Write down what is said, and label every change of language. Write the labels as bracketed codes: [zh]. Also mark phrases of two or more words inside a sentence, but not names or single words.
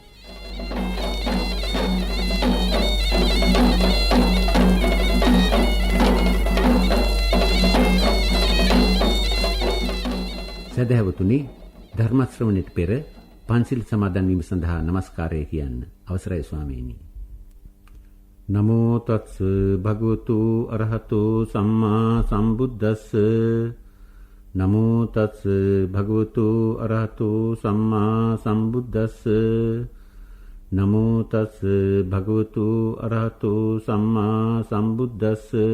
[si] සදහැවතුනි, ධර්ම ශ්‍රවණයට පෙර පන්සිල් සමාදන් වීම සඳහා নমස්කාරය කියන්න අවසරයි ස්වාමීනි. [pi] නමෝ තස්ස භගවතු අරහතෝ සම්මා සම්බුද්දස්ස නමෝ තස්ස භගවතු අරහතෝ සම්මා සම්බුද්දස්ස නමෝ තස්ස භගවතු අරහතෝ සම්මා සම්බුද්දස්ස